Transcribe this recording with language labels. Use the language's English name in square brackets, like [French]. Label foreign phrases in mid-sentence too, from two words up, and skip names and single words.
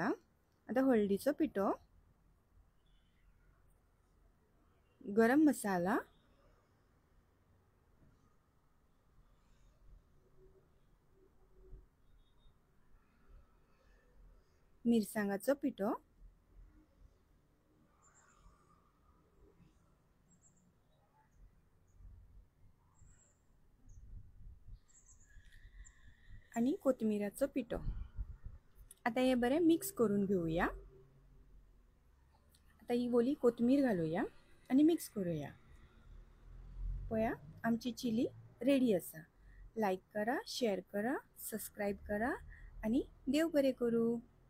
[Konkani] आता हळदीचो पिठो, गरम मसाला, मिरसांगाचो पिठो, आणि कोथिंबिराचो पिठो। आता हे बरे मिक्स करून घेऊया। आता ही ओली कोथिंबीर घालूया आणि मिक्स करूया। पया आमची [English] chili ready [Konkani] आसा। लाईक करा, शेअर करा, सबस्क्राईब करा आणि देव बरे करू।